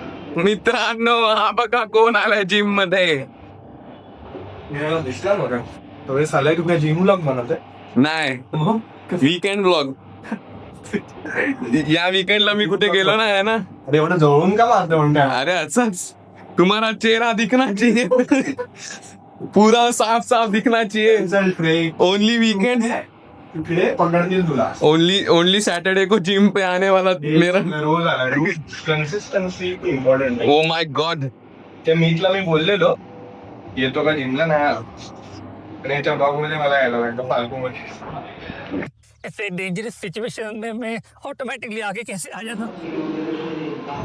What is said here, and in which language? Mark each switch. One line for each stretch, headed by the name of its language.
Marathi: मित्रांनो, हा बघा कोण आलाय जिम मध्ये. दिसला बघा. तो साला तू काय जिम ब्लॉग बनवतोय? नाही, वीकेंड ब्लॉग. या वीकेंडला मी कुठे गेलो नाही ना. अरे एवढं जवळून का मारतो म्हणता? अरे असंच, तुम्हाला चेहरा
Hindi: दिखना चाहिए, पूरा साफ साफ दिखना चाहिए. ओनली वीकेंड है.
Marathi: इकडे पकडतील तुला.
English: only Saturday
Hindi: को जिम पे आने वाला मेरा.
Marathi: रोज आला.
English: Consistency important. Oh my god.
Marathi: त्या मीटला मी बोललेलो येतो का जिमला, नाही आला. पण याच्या ब्लॉग मध्ये मला यायला लागतं फालतू मध्ये.
Hindi: ऐसे डेंजरस सिचुएशन में मैं ऑटोमेटिकली आगे कैसे आ जाता.